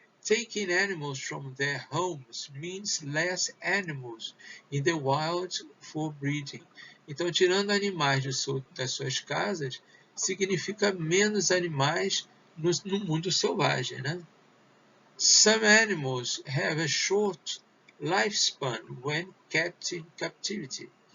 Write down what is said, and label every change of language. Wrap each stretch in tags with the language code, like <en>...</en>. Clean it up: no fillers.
<en>Taking animals from their homes means less animals in the wild for breeding.</en> <pt>Então, tirando animais das suas casas, significa menos animais no mundo selvagem, né?</pt> <en>Some animals have a short lifespan when kept in captivity.</en>